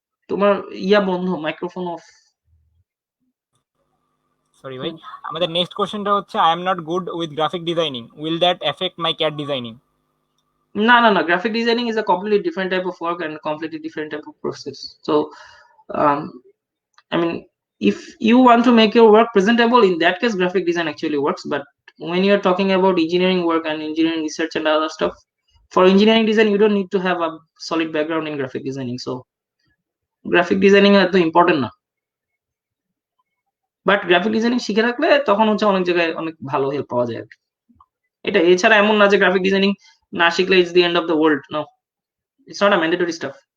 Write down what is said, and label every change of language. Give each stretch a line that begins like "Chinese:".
Bangla: তোমার ইয়া বন্ধ, microphone of.
English: sorry ভাই,
Bangla: আমাদের নেক্সট কোশ্চেনটা হচ্ছে
English: I am not good with graphic designing, will that affect my CAD designing? না না না, graphic designing is a completely different type of work and completely different type of process. So um, I mean, if you want to make your work presentable, in that case graphic design actually works. But when you're talking about engineering work and engineering research and other stuff, for engineering design you don't need to have a solid background in graphic designing, so graphic designing
Bangla: এত important না। But graphic designing শিখে রাখলে তখন হচ্ছে অনেক জায়গায় অনেক ভালো হেল্প পাওয়া যায় আর কি। এটা এছাড়া এমন না যে গ্রাফিক ডিজাইনিং না শিখলে
English: It's the end of the world, no, it's not a mandatory stuff.